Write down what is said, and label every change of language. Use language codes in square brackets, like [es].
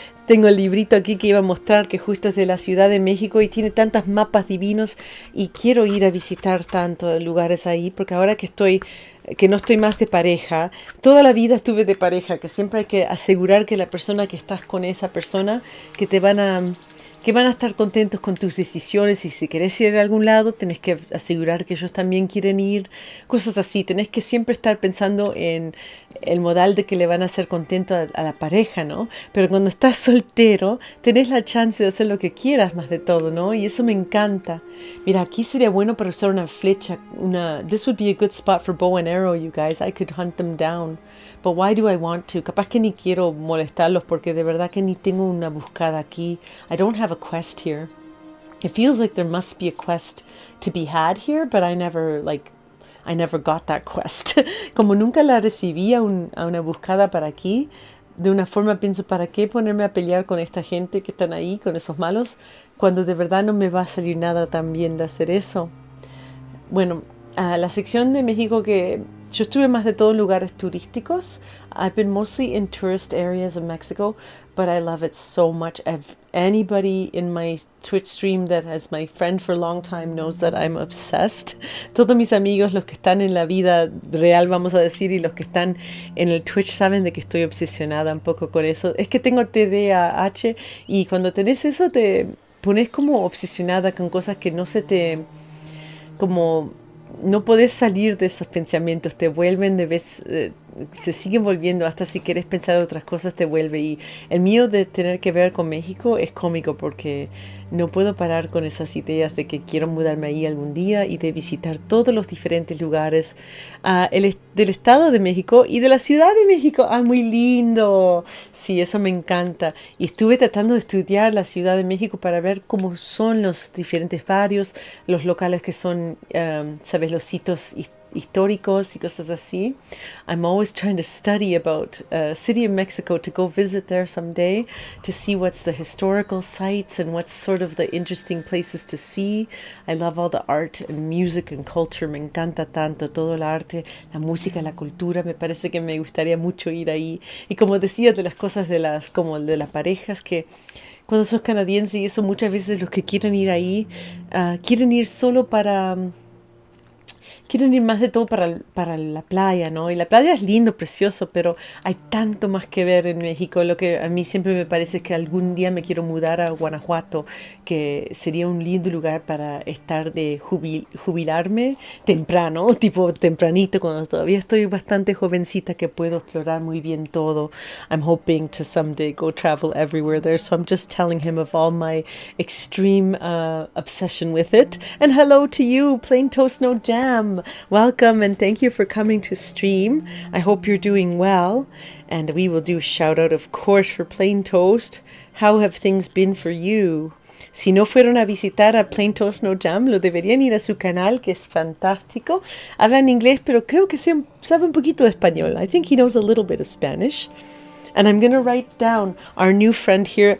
[es] Tengo el librito aquí que iba a mostrar que justo es de la Ciudad de México y tiene tantos mapas divinos y quiero ir a visitar tantos lugares ahí porque ahora que no estoy más de pareja, toda la vida estuve de pareja, que siempre hay que asegurar que la persona que estás con esa persona, que van a estar contentos con tus decisiones y si querés ir a algún lado, tenés que asegurar que ellos también quieren ir, cosas así. Tenés que siempre estar pensando en el modal de que le van a hacer contento a la pareja, ¿no? Pero cuando estás soltero, tenés la chance de hacer lo que quieras más de todo, ¿no? Y eso me encanta. Mira, aquí sería bueno para usar una flecha. [en] This would be a good spot for bow and arrow, you guys. I could hunt them down. But why do I want to? [es] Capaz que ni quiero molestarlos porque de verdad que ni tengo una buscada aquí. [en] I don't have a quest here. It feels like there must be a quest to be had here, but I never got that quest. [es] Como nunca la recibí a una buscada para aquí, de una forma pienso, ¿para qué ponerme a pelear con esta gente que están ahí, con esos malos, cuando de verdad no me va a salir nada tan bien de hacer eso? Bueno, La sección de México que yo estuve más de todo en lugares turísticos. [en] I've been mostly in tourist areas of Mexico, but I love it so much. Anybody in my Twitch stream that has my friend for a long time knows that I'm obsessed. [es] Todos mis amigos, los que están en la vida real, vamos a decir, y los que están en el Twitch saben de que estoy obsesionada un poco con eso. Es que tengo TDAH y cuando tenés eso te pones como obsesionada con cosas que no se te... como... no podés salir de esos pensamientos, te vuelven de vez, se siguen volviendo, hasta si quieres pensar otras cosas te vuelve. Y el mío de tener que ver con México es cómico porque no puedo parar con esas ideas de que quiero mudarme ahí algún día y de visitar todos los diferentes lugares del Estado de México y de la Ciudad de México. ¡Ah, muy lindo! Sí, eso me encanta. Y estuve tratando de estudiar la Ciudad de México para ver cómo son los diferentes barrios, los locales que son, ¿sabes? Los sitios históricos y cosas así. [en] I'm always trying to study about City of Mexico to go visit there someday to see what's the historical sites and what's sort of the interesting places to see. I love all the art and music and culture. [es] Me encanta tanto todo el arte, la música, la cultura. Me parece que me gustaría mucho ir ahí. Y como decía, de las cosas como de las parejas que cuando sos canadiense y eso, muchas veces los que quieren ir ahí quieren ir solo para... quieren ir más de todo para la playa, ¿no? Y la playa es lindo, precioso, pero hay tanto más que ver en México. Lo que a mí siempre me parece es que algún día me quiero mudar a Guanajuato, que sería un lindo lugar para estar de jubilarme temprano, tipo tempranito, cuando todavía estoy bastante jovencita, que puedo explorar muy bien todo. [en] I'm hoping to someday go travel everywhere there, so I'm just telling him of all my extreme obsession with it. And hello to you, Plain Toast No Jam. Welcome and thank you for coming to stream. I hope you're doing well. And we will do a shout out, of course, for Plain Toast. How have things been for you? [es] Si no fueron a visitar a Plain Toast No Jam, lo deberían ir a su canal, que es fantástico. Habla en inglés, pero creo que sabe un poquito de español. [en] I think he knows a little bit of Spanish. And I'm going to write down our new friend here.